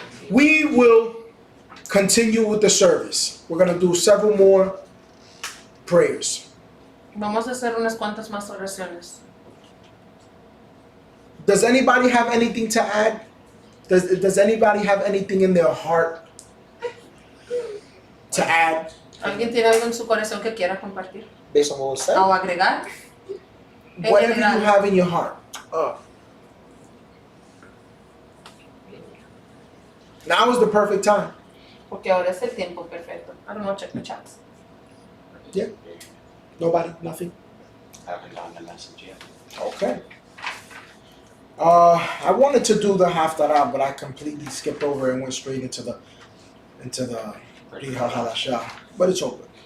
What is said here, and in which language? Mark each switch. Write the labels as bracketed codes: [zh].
[en] We will continue with the service. We're going to do several more prayers. [es] Vamos a hacer unas cuantas más oraciones. [en] Does anybody have anything to add? Does anybody have anything in their heart to add [es] ¿Alguien tiene algo en su corazón que quiera compartir [en] based on what was said? [es] o agregar? En [en] Whatever you [es] general. [en] have in your heart. Now is the perfect time. [es] Porque ahora es el tiempo perfecto. [en] I don't know, check the chats. Nobody? Nothing? I haven't gotten the message yet. Okay. I wanted to do the Haftarah, but I completely skipped over and went straight into the Chadasha. But it's over.